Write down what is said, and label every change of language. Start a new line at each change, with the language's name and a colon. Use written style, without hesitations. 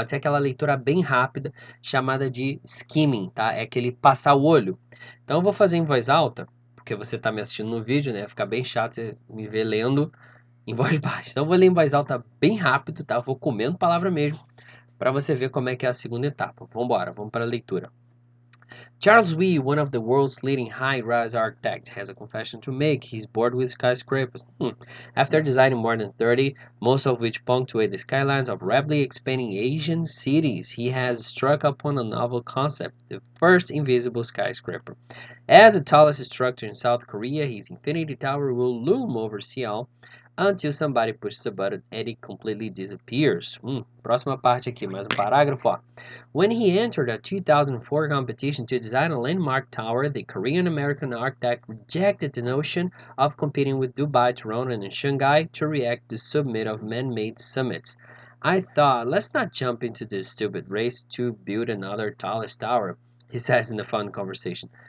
Portuguese: Pode ser aquela leitura bem rápida, chamada de skimming, tá? É aquele passar o olho. Então eu vou fazer em voz alta, porque você está me assistindo no vídeo, né? Fica bem chato você me ver lendo em voz baixa. Então eu vou ler em voz alta bem rápido, tá? Eu vou comendo palavra mesmo, para você ver como é que é a segunda etapa. Vamos embora, vamos para a leitura.
English: Charles Wee, one of the world's leading high-rise architects, has a confession to make. He's bored with skyscrapers. After designing more than 30, most of which punctuate the skylines of rapidly expanding Asian cities, he has struck upon a novel concept, the first invisible skyscraper. As the tallest structure in South Korea, his infinity tower will loom over Seoul until somebody pushes a button and it completely disappears.
Portuguese: Próxima parte aqui, mais um parágrafo, ó.
English: When he entered a 2004 competition to design a landmark tower, the Korean-American architect rejected the notion of competing with Dubai, Toronto, and Shanghai to react to submit of man-made summits. I thought, let's not jump into this stupid race to build another tallest tower, he says in a fun conversation.